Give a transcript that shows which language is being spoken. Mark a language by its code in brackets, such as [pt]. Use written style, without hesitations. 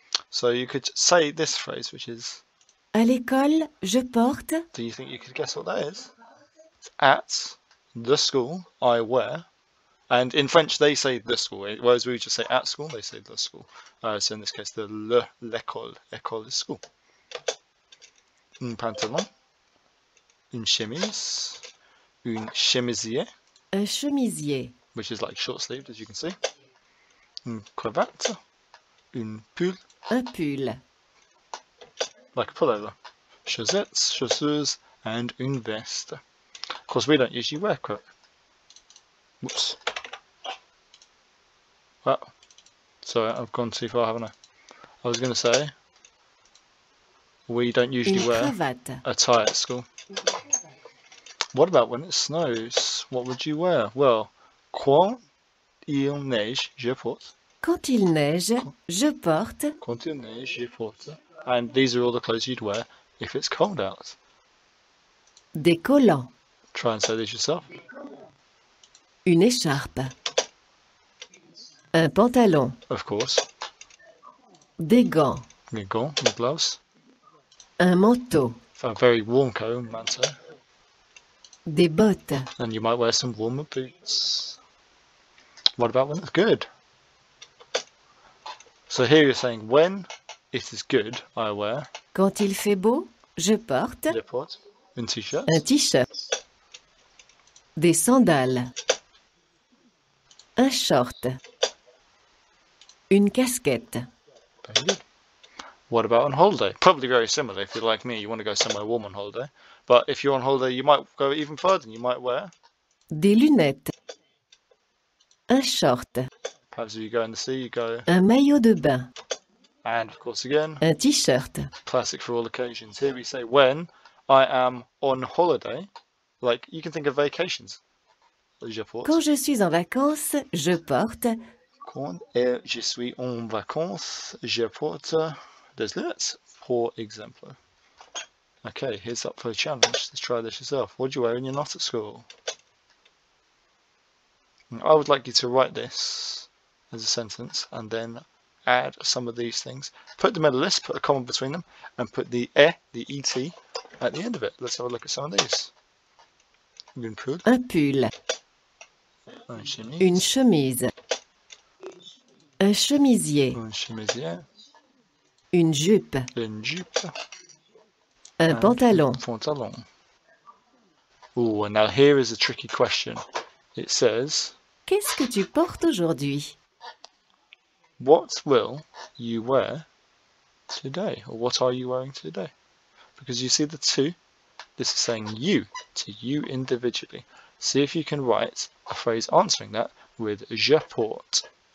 [en] So you could say this phrase, which is, [fr] à l'école, je porte, [en] do you think you could guess what that is? It's at the school, I wear. And in French, they say the school, whereas we just say at school, they say the school. So in this case, l'école. École is school. [fr] Un pantalon, une chemise, un chemisier, un chemisier, [en] which is like short-sleeved, as you can see. [fr] Une cravate, un pull, un pull, [en] like a pullover. [fr] Chaussettes, chaussures, and une veste. [en] Of course, we don't usually wear whoops. Well, sorry, I've gone too far, haven't I? I was going to say, we don't usually [fr] une [en] wear [fr] cravate, [en] a tie at school. What about when it snows? What would you wear? Well, [fr] quand il neige, je porte. quand il neige, je porte, Quand il neige, je porte. [en] And these are all the clothes you'd wear if it's cold out. [fr] Des collants. [en] Try and say this yourself. [fr] Une écharpe. Un pantalon. [en] Of course. [fr] Des gants. [en] Your gone, your gloves. [fr] Un manteau. [en] For a very warm coat, manto. [fr] Des bottes. [en] And you might wear some warmer boots. What about when it's good? So here you're saying when it is good, I wear. [fr] Quand il fait beau, je porte Je porte une t-shirt. un t-shirt. Des sandales. Un short. Une casquette. [en] Very good. What about on holiday? Probably very similar. If you're like me, you want to go somewhere warm on holiday. But if you're on holiday, you might go even further. And you might wear. [fr] Des lunettes. Un short. [en] Perhaps if you go in the sea, you go. [fr] Un maillot de bain. [en] And of course, again, [fr] Un t-shirt. [en] classic for all occasions. Here we say when I am on holiday. Like you can think of vacations. [fr] Je porte. Quand je suis en vacances, je porte Quand je suis en vacances, je porte des lunettes, [en] for example. Okay, here's up for a challenge. Let's try this yourself. What do you wear when you're not at school? I would like you to write this as a sentence and then add some of these things. Put them in a list, put a comma between them, and put the the et, at the end of it. Let's have a look at some of these. [fr] Une pull, un pull, une chemise, une chemise, un chemisier, une chemisière, une jupe, une jupe, un pantalon. pantalon. [en] Ooh, and now here is a tricky question. It says, [fr] Qu'est-ce que tu portes aujourd'hui? [en] what will you wear today? Or what are you wearing today? Because you see the two, this is saying you, to you individually. See if you can write a phrase answering that with je porte.